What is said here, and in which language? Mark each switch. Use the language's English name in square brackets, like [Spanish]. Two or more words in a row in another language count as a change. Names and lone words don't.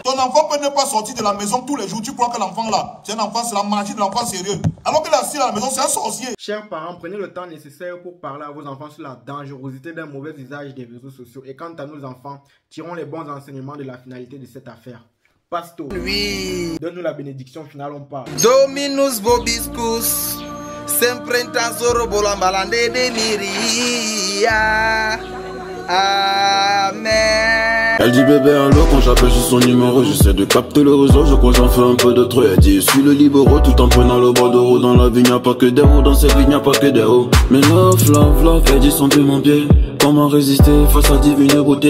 [French] Ton enfant peut ne pas sortir de la maison tous les jours. Tu crois que l'enfant là, c'est un enfant, c'est la magie de l'enfant sérieux. Alors qu'il est assis à la maison, c'est un sorcier. Chers parents, prenez le temps nécessaire pour parler à vos enfants sur la dangerosité d'un mauvais usage des réseaux sociaux. Et quant à nos enfants, tirons les bons enseignements de la finalité de cette affaire. Pasto, oui. Donne-nous la bénédiction finale, on parle. Dominus vobiscus, sempre in tasoro bolambalande deliria. Amen. Elle dit bébé allô quand j'appelle sur son numéro. J'essaie de capter le réseau, je crois j'en fais un peu de trop. Elle dit je suis le libéraux tout en prenant le bord de roue. Dans la vie n'y a pas que des hauts, dans cette vie n'y a pas que des hauts. Mais love, elle dit sentir mon pied. Comment résister face à divine beauté?